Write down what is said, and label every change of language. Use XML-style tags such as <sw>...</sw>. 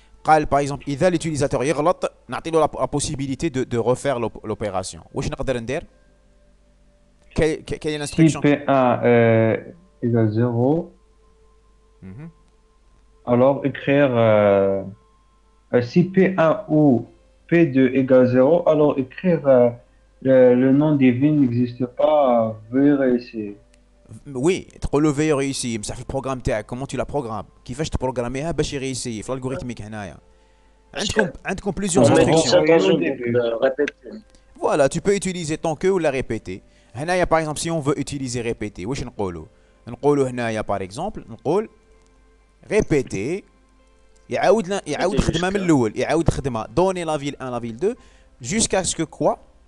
<ar>قال</ar> <fr>par exemple</fr> <ar>إذا</ar> <fr>l'utilisateur</fr> <ar>يغلط نعطي له</ar> <fr>la possibilité de refaire l'opération.</fr> <ar>واش نقدر ندير؟</ar> <fr>quelle est Si l'instruction? P1 égale 0, Mhm. alors écrire si P1 ou P2 égale 0, alors écrire le nom des villes n'existe pas, veuillez réessayer. Oui,</fr> <ar>تقول له</ar> <fr>veuillez réussir</fr> <ar>بصح في البروغرام تاعك</ar> <fr>comment tu la programmes</fr> <ar>كيفاش تبروغراميها باش يريسي في الالغوريثميك هنايا عندكم</ar> <fr>plusieurs On met tout instructions. ça dans Au une début. boucle répétée. Voilà, tu peux utiliser tant que ou la répéter.</fr> <ar>هنايا</ar> <fr>par exemple si on veut utiliser répéter</fr> <ar>واش نقولوا؟ نقولوا هنايا</ar> <fr>par exemple</fr> <ar>نقول</ar> <fr>répéter</fr> <ar>يعاود خدمه من الاول يعاود خدمه</ar> <fr>donner la ville 1 la ville 2 jusqu'à ce que quoi?</fr>